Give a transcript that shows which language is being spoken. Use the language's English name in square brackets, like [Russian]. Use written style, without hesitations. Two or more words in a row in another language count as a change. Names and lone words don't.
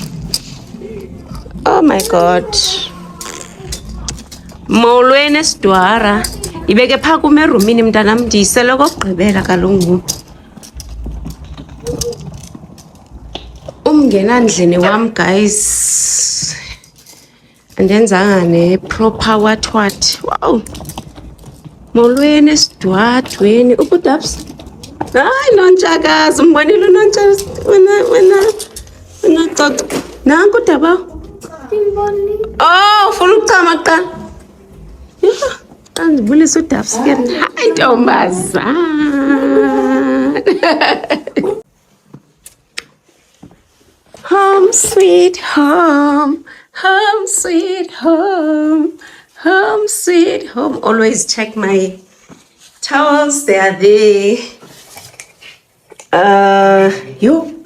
[English] Oh my God. [Xhosa] Molweni Sidwara. Ibeke phaa kum erumini mntanam ndiyisele kokugqibela kaloku. Umngena ndlini wam guys. Andenzanga ne- [English] proper what. Wow. [Xhosa] Molweni Sidwadweni. Ubudabs. Hayi nontshakazi umbonile unontshakazi wena coco. Nanku Daba. Oh, ufuna ukuchama kuqala. Yeah. Andibulisa uDabs ke. Hayi ntombazana. [English] Home sweet home. Home sweet home. Home sweet home. Always check my towels. They are there. Yo.